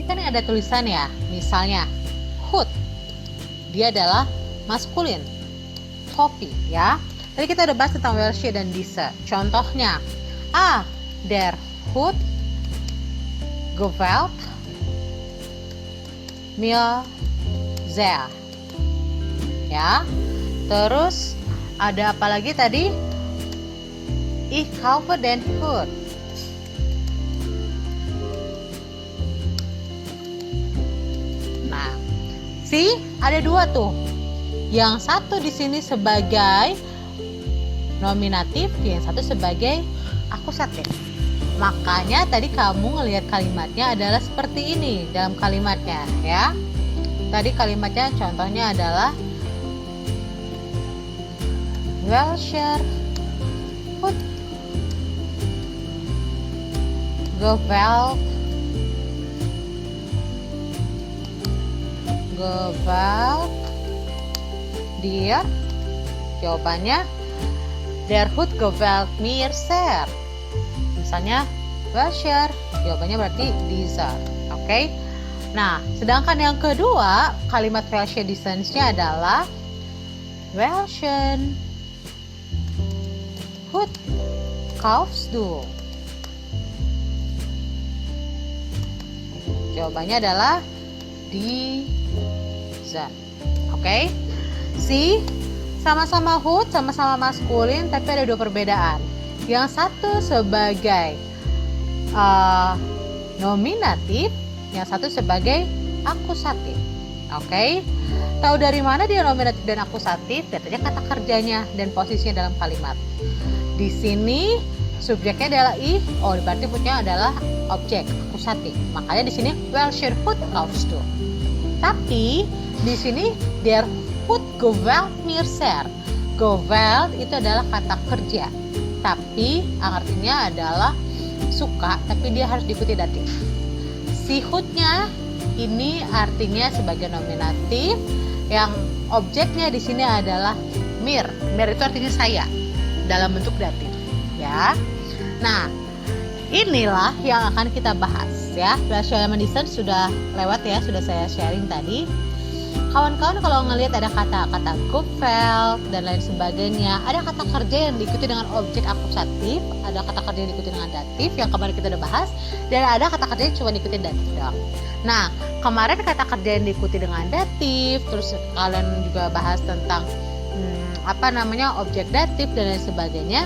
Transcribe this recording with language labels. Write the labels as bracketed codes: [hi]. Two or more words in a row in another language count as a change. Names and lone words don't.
[id] ada tulisan ya, misalnya hood, dia adalah maskulin, topi ya. Tadi kita udah bahas tentang welche dan diese. [de] Contohnya, der Hut gefällt mir sehr. [id] Ya. Terus ada apa lagi tadi? [de] Ich kaufe den Hut. [id] Nah, ada dua tuh. Yang satu di sini sebagai nominatif, yang satu sebagai akusatif. Makanya tadi kamu ngelihat kalimatnya adalah seperti ini dalam kalimatnya ya. Tadi kalimatnya contohnya adalah [de] welcher Hut gefällt dir. Jawabannya der Hut gefällt mir sehr. [id] Misalnya welcher, jawabannya berarti diese. Oke. Nah, sedangkan yang kedua, kalimat [de] welche diese-nya [id] adalah [de] welchen Hut kaufst du? [id] Jawabannya adalah diese. Oke. Sama-sama Hut, sama-sama maskulin, tapi ada dua perbedaan. Yang satu sebagai nominatif, yang satu sebagai akusatif. Oke. Tahu dari mana dia nominatif dan akusatif? Lihat aja kata kerjanya dan posisinya dalam kalimat. Di sini subjeknya adalah ich, berarti Hutnya adalah objek akusatif. [de] Makanya di sini welcher Hut kaufst du? Tapi di sini der Hut gefällt mir sehr. [id] Gefällt itu adalah kata kerja, tapi artinya adalah suka, tapi dia harus diikuti datif. Si Hutnya ini artinya sebagai nominatif, yang objeknya di sini adalah mir. Mir itu artinya saya dalam bentuk datif, ya. Nah, inilah yang akan kita bahas ya. [de] Welche diese [id] sudah lewat ya, sudah saya sharing tadi. Kawan-kawan kalau ngelihat ada kata-kata gefällt dan lain sebagainya, ada kata kerja yang diikuti dengan objek akusatif, ada kata kerja yang diikuti dengan datif yang kemarin kita udah bahas, dan ada kata kerja yang cuma diikuti datif doang. Nah, kemarin kata kerja yang diikuti dengan datif, terus kalian juga bahas tentang objek datif dan lain sebagainya.